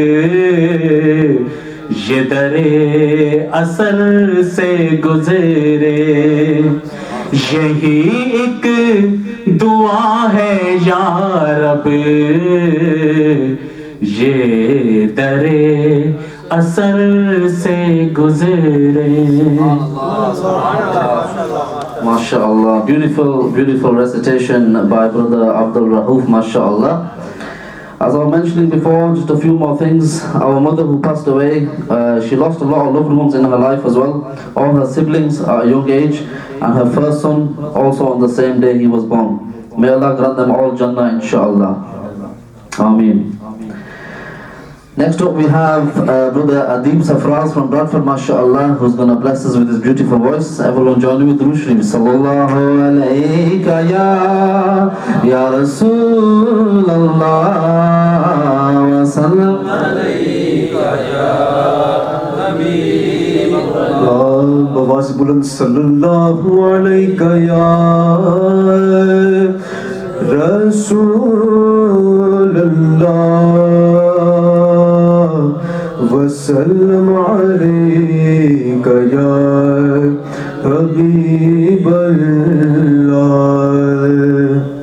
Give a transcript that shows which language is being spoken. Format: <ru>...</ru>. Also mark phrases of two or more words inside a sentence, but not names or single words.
<ur>یہ در اثر سے گزرے یہی ایک دعا ہے یا رب یہ در اثر سے گزرے</ur> <en>MashaAllah, beautiful recitation by Brother Abdul Rauf, MashaAllah. As I was mentioning before, just a few more things. Our mother who passed away, she lost a lot of loved ones in her life as well. All her siblings are at a young age, and her first son also on the same day he was born. May Allah grant them all Jannah, inshaAllah. Ameen. Next up we have Brother Adib Safraz from Bradford, MashaAllah, who's going to bless us with his beautiful voice. Everyone join me with</en> <ur>درود شریف.</ur> <ar>صلى الله عليك يا رسول الله وسلم عليك يا حبيب الله.</ar> <ur>بواز بلند</ur> <ar>صلی اللہ علیہ یا رسول اللہ وسلم علیک یا حبیب اللہ</ar>